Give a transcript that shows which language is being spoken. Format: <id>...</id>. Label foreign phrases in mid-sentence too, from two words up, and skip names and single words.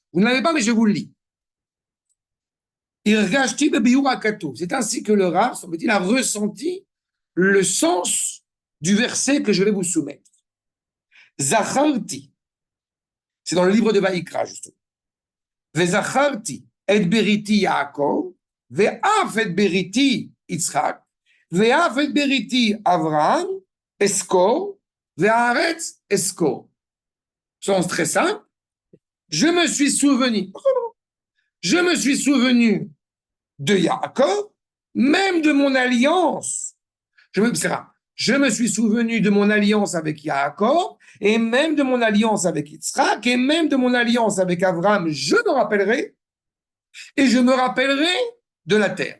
<fr>Vous ne l'avez pas, mais je vous le lis. C'est ainsi que le Rav, semble-t-il, a ressenti le sens du verset que je vais vous soumettre. Zacharti, c'est dans le livre de Vaïkra, justement.</fr> <he>וזכרתי את בריתי יעקוב ואף את בריתי יצחק ואף את בריתי אברהם אזכר והארץ אזכר.</he> <fr>Sens très simple. Je me suis souvenu de Yaakov, même de mon alliance. Je me suis souvenu de mon alliance avec Yaakov, et même de mon alliance avec Yitzhak, et même de mon alliance avec Abraham, je me rappellerai, et je me rappellerai de la terre.</fr>